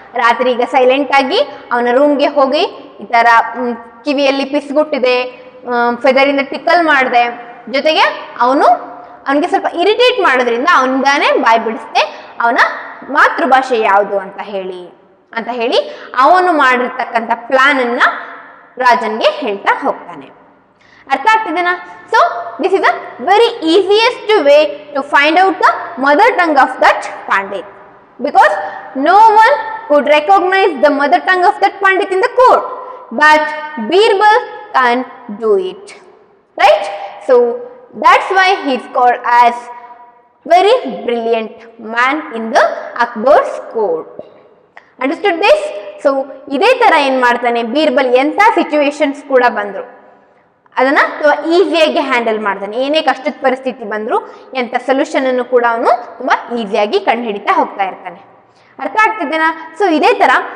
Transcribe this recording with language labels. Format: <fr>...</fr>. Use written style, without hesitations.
<kn>ರಾತ್ರಿ ಈಗ ಸೈಲೆಂಟ್ ಆಗಿ ಅವನ ರೂಮ್ಗೆ ಹೋಗಿ ಈ ತರ ಕಿವಿಯಲ್ಲಿ ಪಿಸ್ಗುಟ್ಟಿದೆ, ಫೆದರಿಂದ ಟಿಕಲ್ ಮಾಡಿದೆ, ಜೊತೆಗೆ ಅವನಿಗೆ ಸ್ವಲ್ಪ ಇರಿಟೇಟ್ ಮಾಡೋದ್ರಿಂದ ಅವನಿಂದಾನೇ ಬಾಯ್ ಬಿಡಿಸ್ದೆ ಅವನ ಮಾತೃಭಾಷೆ ಯಾವುದು ಅಂತ ಹೇಳಿ ಅವನು ಮಾಡಿರ್ತಕ್ಕಂಥ ಪ್ಲಾನ್ ಅನ್ನ ರಾಜನ್ಗೆ ಹೇಳ್ತಾ ಹೋಗ್ತಾನೆ. ಅರ್ಥ ಆಗ್ತಿದೆನಾ?</kn> <en>So this is the very easiest way to find out the mother tongue of that Pandit, because no one could recognize the mother tongue of that Pandit in the court, but Birbal can do it, right? So that's why he is called as very brilliant man in the Akbar's court. Understood this?</en> <kn>So ಇದೇ ತರ ಏನ್ ಮಾಡ್ತಾನೆ ಬೀರ್ಬಲ್, ಎಂತ situations ಕೂಡ ಬಂದ್ರು ಅದನ್ನ ತುಂಬಾ ಈಸಿಯಾಗಿ ಹ್ಯಾಂಡಲ್ ಮಾಡ್ತಾನೆ. ಏನೇ ಕಷ್ಟದ ಪರಿಸ್ಥಿತಿ ಬಂದ್ರು ಎಂತ ಸೊಲ್ಯೂಷನ್ ಅನ್ನು ಕೂಡ ಅವನು ತುಂಬಾ ಈಸಿಯಾಗಿ ಕಂಡು ಹಿಡಿತಾ ಹೋಗ್ತಾ ಇರ್ತಾನೆ. ಅರ್ಥ ಆಗ್ತಿದ್ದೇನಾ? ಸೊ ಇದೇ ತರ</kn>